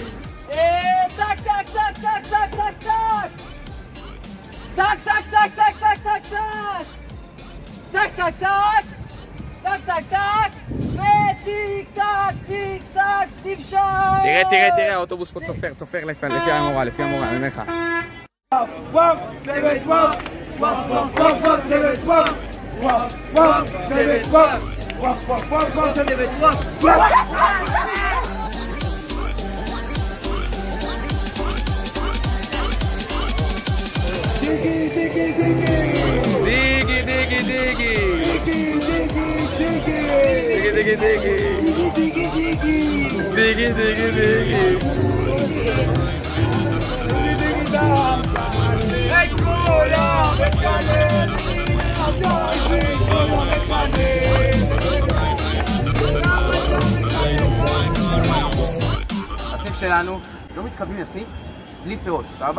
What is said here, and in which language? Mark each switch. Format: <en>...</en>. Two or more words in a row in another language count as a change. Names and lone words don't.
<he>טק טק טק טק טק טק טק! טק טק טק טק טק טק טק! טק טק טק! טק טק טק! וטיק טק טיק טק סטיב שי! תראה, האוטובוס פה צופר לפי המורה, אני אומר לך. וואף, צוות וואף! וואף, צוות וואף! וואף, צוות וואף! וואף, צוות וואף! דיגי, דיגי, דיגי! דיגי, דיגי, דיגי! דיגי, דיגי, דיגי! דיגי, דיגי, דיגי! הסניף שלנו לא מתקבלים לסניף בלי פירות, סבבה?</he>